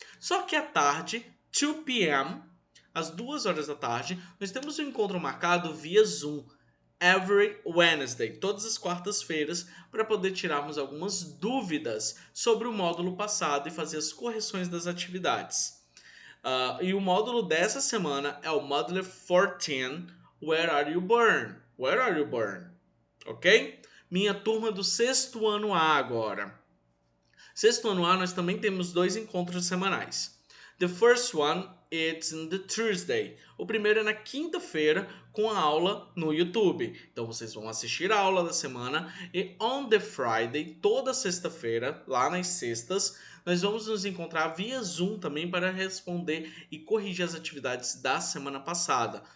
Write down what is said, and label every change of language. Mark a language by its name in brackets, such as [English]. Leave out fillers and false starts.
[Portuguese] Só que à tarde, 2 p.m., às 2 horas da tarde, nós temos um encontro marcado via Zoom, [English] every Wednesday, [Portuguese] todas as quartas-feiras, para poder tirarmos algumas dúvidas sobre o módulo passado e fazer as correções das atividades. E o módulo dessa semana é o Modular 14, [English] Where Are You Born? [Portuguese] Where Are You Born? Ok? Minha turma do sexto ano A agora. Sexto ano A nós também temos 2 encontros semanais. [English] The first one is on the Thursday. [Portuguese] O primeiro é na quinta-feira com a aula no YouTube. Então vocês vão assistir a aula da semana e [English] on the Friday, [Portuguese] toda sexta-feira, lá nas sextas, nós vamos nos encontrar via Zoom também para responder e corrigir as atividades da semana passada.